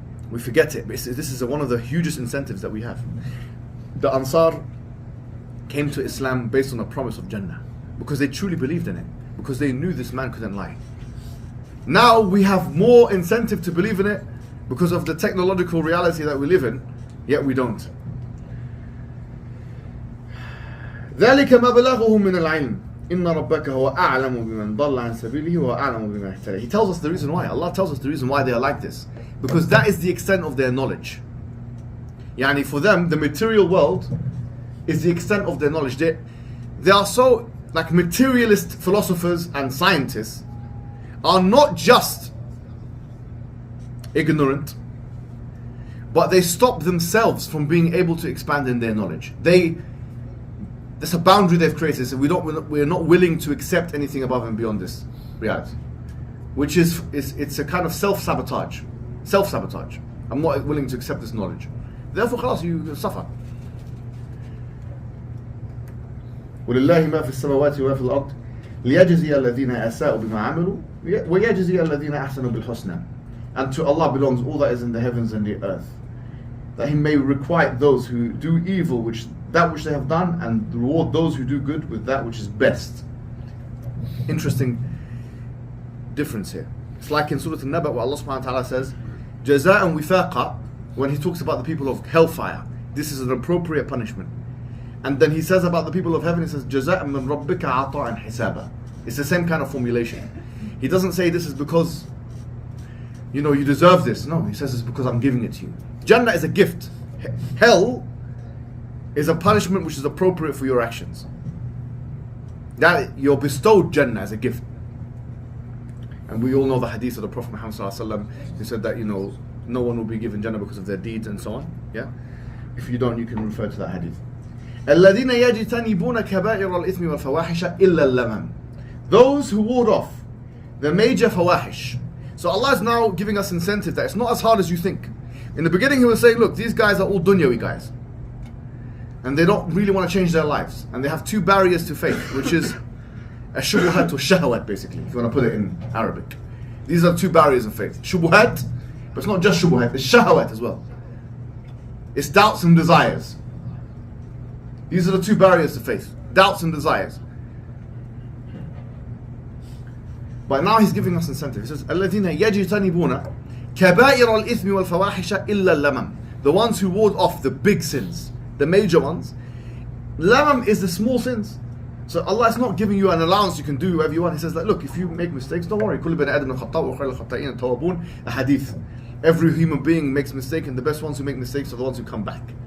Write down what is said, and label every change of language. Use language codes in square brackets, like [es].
[en] We forget it. This is one of the hugest incentives that we have. The Ansar came to Islam based on a promise of Jannah because they truly believed in it, because they knew this man couldn't lie. Now we have more incentive to believe in it because of the technological reality that we live in, yet we don't. [ar] ذلك مبلغهم من العلم إن ربك هو أعلم بمن ضل عن سبيله وأعلم بمن اهتدى. [en] He tells us the reason why. Allah tells us the reason why they are like this. Because that is the extent of their knowledge. Yani for them, the material world is the extent of their knowledge. They are so, like, materialist philosophers and scientists are not just ignorant, but they stop themselves from being able to expand in their knowledge. There's a boundary they've created. So we're not willing to accept anything above and beyond this reality, which is it's a kind of self-sabotage. Self-sabotage. I'm not willing to accept this knowledge. Therefore, خلاص, you suffer. [ar] ولله ما في السماوات وما في الأرض ليجزي الذين أساءوا بما عملوا ويجزي الذين أحسنوا بالحسنى. [en] And to Allah belongs all that is in the heavens and the earth, that He may requite those who do evil that which they have done, and reward those who do good with that which is best. Interesting difference here. It's like in Surah An-Najm where Allah subhanahu wa ta'ala says [ar] جزاء وفاقا, [en] when He talks about the people of hellfire, this is an appropriate punishment. And then He says about the people of heaven, He says [ar] جزاء من ربك عطاء حسابا. [en] It's the same kind of formulation. He doesn't say this is because you deserve this. No, He says it's because I'm giving it to you. Jannah is a gift. Hell is a punishment which is appropriate for your actions. That you're bestowed Jannah as a gift. And we all know the hadith of the Prophet Muhammad sallallahu alaihi wasallam. He said that no one will be given Jannah because of their deeds and so on. Yeah. If you don't, you can refer to that hadith. [ar] الذين يجتنبون كبائر الإثم والفواحش إلا اللمم. [en] Those who ward off the major fawahish. So Allah is now giving us incentive that it's not as hard as you think. In the beginning He was saying, look, these guys are all dunyawi guys, and they don't really want to change their lives, and they have two barriers to faith, which is a shubuhat or shahawat, basically, if you want to put it in Arabic. These are two barriers of faith. Shubuhat, but it's not just shubuhat, it's shahawat as well. It's doubts and desires. These are the two barriers to faith, doubts and desires. But now He's giving us incentive. He says, [ar] الَّذِينَ يَجْتَنِبُونَ كَبَائِرَ الْإِثْمِ وَالْفَوَاحِشَ إِلَّا اللَّمَمْ. [en] The ones who ward off the big sins, the major ones. Lamam is the small sins. So Allah is not giving you an allowance, you can do whatever you want. He says that, look, if you make mistakes, don't worry. [ar] كُلُّ بَنِي آدَمٍ خَطَّاءٌ وَخَيْرُ الْخَطَّائِينَ التَّوَّابُونَ. [en] A hadith. Every human being makes mistakes, and the best ones who make mistakes are the ones who come back.